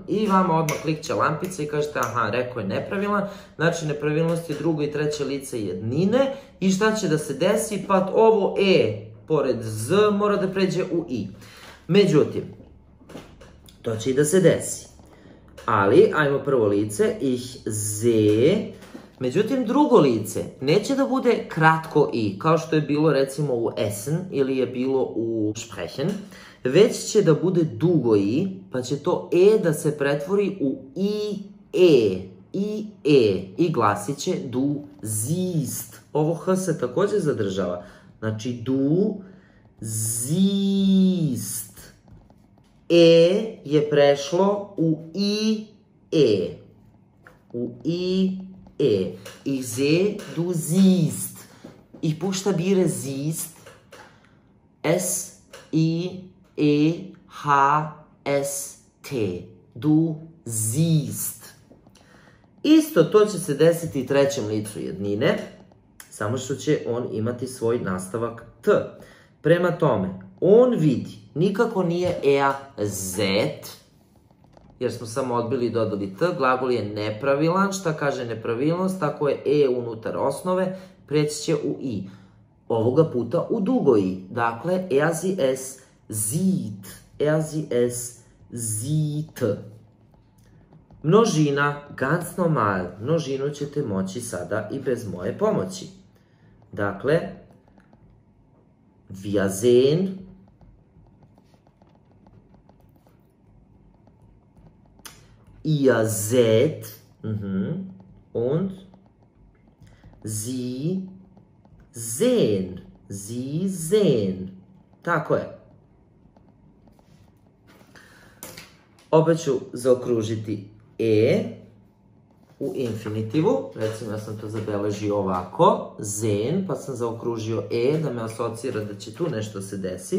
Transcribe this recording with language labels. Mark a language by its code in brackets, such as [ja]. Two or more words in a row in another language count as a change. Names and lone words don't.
[sr] I vama odmah klikće lampica i kažete, aha, rekao je nepravilan, znači nepravilnost je drugo i treće lice jednine i šta će da se desi? Pa ovo e pored z mora da pređe u i. Međutim, to će i da se desi. Ali, ajmo prvo lice, [de] ich sehe. [sr] Međutim, drugo lice neće da bude kratko i, kao što je bilo recimo u essen ili je bilo u sprechen, već će da bude dugo i, pa će to e da se pretvori u i glasit će [de] du siehst. [sr] Ovo h se također zadržava. [de] Znači du siehst. [sr] E je prešlo u e. [de] Ich sehe, du siehst. Ich buchstabiere siehst. S-I-E-H-S-T. Du siehst. [sr] Isto to će se desiti i trećem licu jednine, samo što će on imati svoj nastavak t. Prema tome, on vidi, nikako nije zet, jer smo samo odbili i dodali t, glagol je nepravilan, šta kaže nepravilnost, tako je e unutar osnove, preći će u i. Ovoga puta u dugo i, dakle, [de] sie es sieht. Množina, ganz normal, [sr] množinu ćete moći sada i bez moje pomoći. Dakle, [de] wir sehen, ihr seht, und sie sehen. Sie sehen. [sr] Tako je. Opet ću zaokružiti e u infinitivu. Recimo, ja sam to zabeležio ovako. Sehen, pa sam zaokružio e da me asocira da će tu nešto se desi.